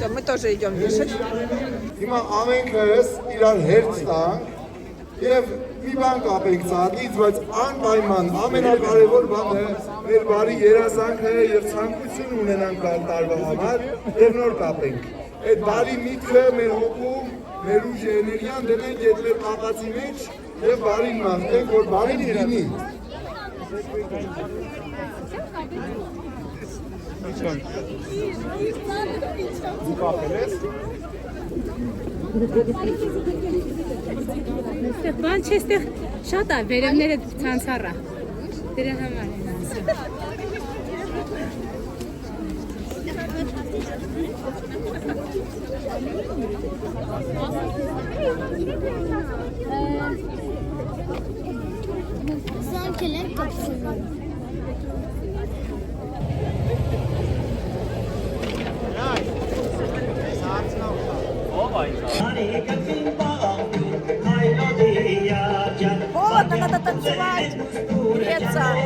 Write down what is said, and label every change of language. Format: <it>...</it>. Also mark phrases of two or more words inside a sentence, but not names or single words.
<ru>тоже идем вешать.</ru> <hy>Հիմա ամենքս իրար հերց տանք եւ մի բան կապենք ցածից, բայց անպայման ամենակարևոր բանը մեր բարի երազանքն է եւ ցանկություն ունենանք գալ տարվա համար եւ նոր կապենք։ Այդ բարի միտքը մեր հոգում, մեր ուժ էներգիան դնենք այդ մեր կապածի մեջ եւ բարին մաղթենք, որ բարին լինի։ Բան չէ, այստեղ շատ է, վերևները ցանցառա։ Դրա համար են ասում։ Sankiler kapısında.</hy> <ru>Холодно, надо танцевать, греться.</ru>